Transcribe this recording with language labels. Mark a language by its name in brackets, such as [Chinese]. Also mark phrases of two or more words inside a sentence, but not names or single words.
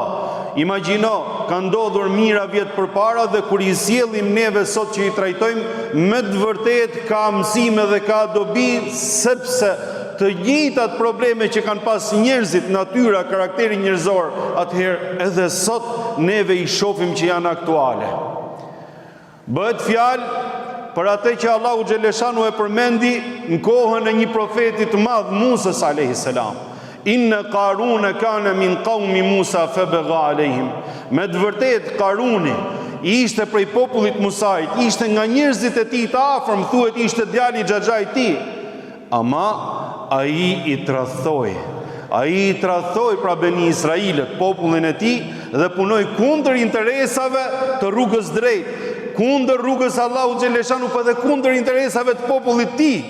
[Albanian] Imagjino, ka ndodhur mira vjet përpara dhe kur i sjellim neve sot që i trajtojmë me të vërtet ka mësime dhe ka dobi, sepse të njëjtat probleme që kanë pas njerëzit, natyra, karakteri njerëzor, atëherë edhe sot neve i shohim që janë aktuale. Bëhet fjalë për atë që Allahu xhaleshanu e përmendi në kohën e një profeti të madh, Musa [Arabic] عليه السلام. إن قارون كان من قوم موسى فبغى عليهم. [Albanian] Me të vërtetë Qaruni ishte prej popullit Musait, ishte nga njerëzit e tij të afërm, thuhet ishte djali i xhaxhait tij. Ama ai i tradhtoi. Ai i tradhtoi pra Beni Israilet, popullin e tij, dhe punoi kundër interesave të rrugës drejt, kundër rrugës Allahu xhaleshanu, po dhe kundër interesave të popullit të tij.